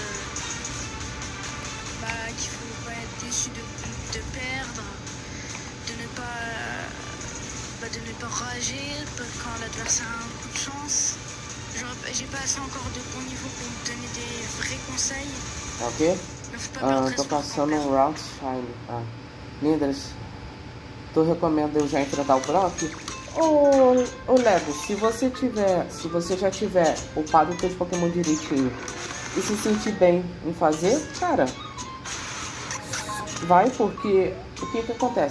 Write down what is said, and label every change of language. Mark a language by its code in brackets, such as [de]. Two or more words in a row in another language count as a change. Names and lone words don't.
[fr] Qu'il faut pas être déçu de perdre, de ne pas rager quand l'adversaire a un coup de chance. J'ai pas assez encore de bon niveau pour me donner des vrais conseils. Ok. [pt] Tô passando um [en] round shine. [pt] Lindas, tu recomenda eu já enfrentar o Brock? Ô Lego, se você já tiver upado teus Pokémon direitinho e se sentir bem em fazer, cara, vai, porque o que acontece?